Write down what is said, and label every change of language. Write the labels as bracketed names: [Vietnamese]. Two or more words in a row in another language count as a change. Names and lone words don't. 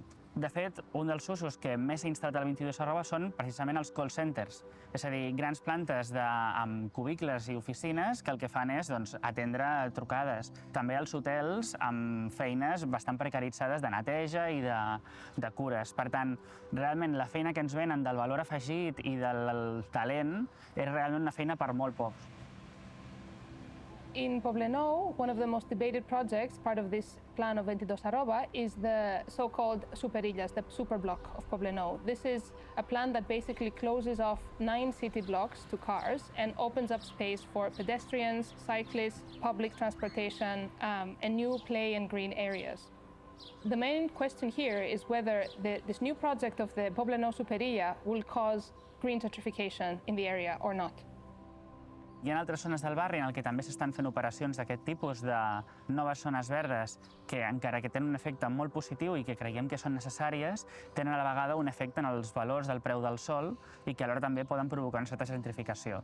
[Catalan] De fet, un dels usos que més s'ha instal·lat al 22@ són precisament els [English] call centers, [Catalan] és a dir, grans plantes amb cubicles i oficines que el que fan és atendre trucades. També els hotels amb feines bastant precaritzades de neteja i de cures. Per tant, realment la feina que ens venen del valor afegit i del talent és realment una feina per molt pocs. [English] In Poblenou, one of the most debated projects, part of this plan of 22@, is the so-called superillas, the super block of Poblenou. This is a plan that basically closes off 9 city blocks to cars and opens up space for pedestrians, cyclists, public transportation, and new play and green areas. The main question here is whether this new project of the Poblenou superilla will cause green gentrification in the area or not. [Catalan] Hi ha altres zones del barri en el que també s'estan fent operacions d'aquest tipus de noves zones verdes que, encara que tenen un efecte molt positiu i que creiem que són necessàries, tenen a la vegada un efecte en els valors del preu del sòl i que alhora també poden provocar una certa gentrificació.